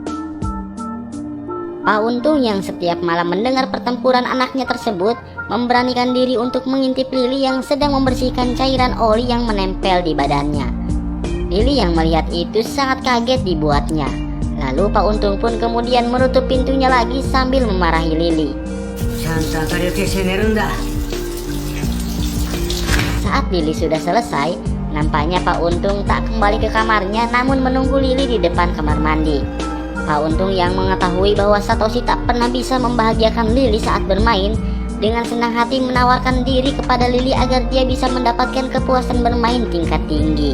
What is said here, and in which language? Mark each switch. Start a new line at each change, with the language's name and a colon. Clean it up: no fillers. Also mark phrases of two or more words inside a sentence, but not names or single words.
Indonesian: Pak Untung yang setiap malam mendengar pertempuran anaknya tersebut memberanikan diri untuk mengintip Lily yang sedang membersihkan cairan oli yang menempel di badannya. Lily yang melihat itu sangat kaget dibuatnya. Lalu Pak Untung pun kemudian menutup pintunya lagi sambil memarahi Lily.
Japanese: ちゃんと明かりを消して寝るんだ。
Indonesian: Saat Lily sudah selesai, nampaknya Pak Untung tak kembali ke kamarnya namun menunggu Lily di depan kamar mandi. Pak Untung yang mengetahui bahwa Satoshi tak pernah bisa membahagiakan Lily saat bermain, dengan senang hati menawarkan diri kepada Lily agar dia bisa mendapatkan kepuasan bermain tingkat tinggi.